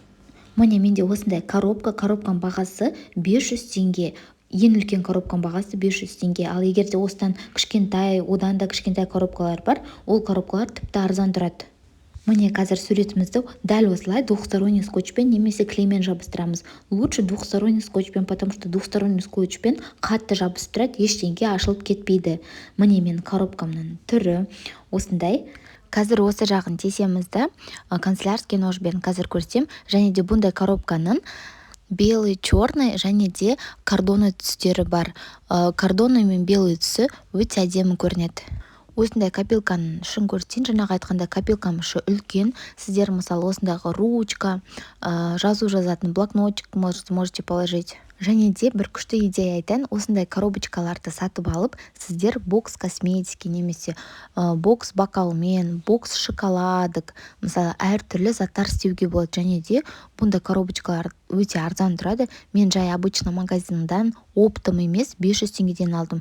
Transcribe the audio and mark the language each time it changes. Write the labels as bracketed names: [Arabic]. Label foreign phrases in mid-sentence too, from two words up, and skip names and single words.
[Kazakh] Міне менде осындай коробканың бағасы 500 теңге. Ең үлкен коробканың бағасы 500 теңге. Ал егер де осыдан кішкентай, одан да кішкентай коробкалар бар, ол коробкалар тіпті арзан тұрады. Міне қазір суретімізді дәл осылай [Russian] двухсторонний скотчпен [Kazakh] немесе клеймен жабыстырамыз. [Russian] Лучше двухсторонний скотчпен, потому что двухсторонний скотчпен [Kazakh] қатты жабысып тұрады, ештеңе ашылып кетпейді. Міне мен коробкамның түрі осындай. Қазір осы жағын тесемізді [Russian] канцелярский ножбен [Kazakh] қазір көрсем, және де бұндай коробканың [Russian] белый, черный [Kazakh] және де кордоны түстері бар. Кордоны мен белый түсі өте әдемі көрінеді. Осындай копилканың ішін көрсетейін. Жаңағы айтқанда копилкам іші үлкен. Сіздер мысалы осындағы ручка, жазу жазатын блокнотик [Russian] можете положить. [Kazakh] Және де бір күшті идея айтайын, осындай коробочкаларды сатып алып, сіздер [Russian] бокс косметики [Kazakh] немесе [Russian] бокс бокалмен, бокс шоколадок, [Kazakh] мысалы әртүрлі заттар істеуге болады. Және де бұндай коробочкалар өте арзан тұрады. Мен жай [Russian] обычно магазиндан оптом [Kazakh] емес 500 теңгеден алдым.